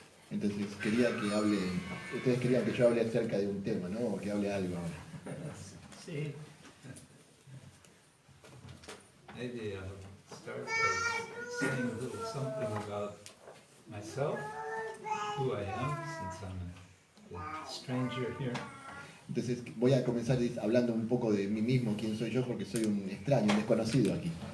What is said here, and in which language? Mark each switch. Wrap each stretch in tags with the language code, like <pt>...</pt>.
<es>Entonces quería que hable, ustedes querían que yo hable acerca de un tema, ¿no? O que hable algo ahora.</es> <en>See, maybe I'll start by saying a little something about myself, who I am, since I'm a stranger here.</en> <es>Entonces voy a comenzar hablando un poco de mí mismo, quién soy yo, porque soy un extraño, un desconocido aquí.</es>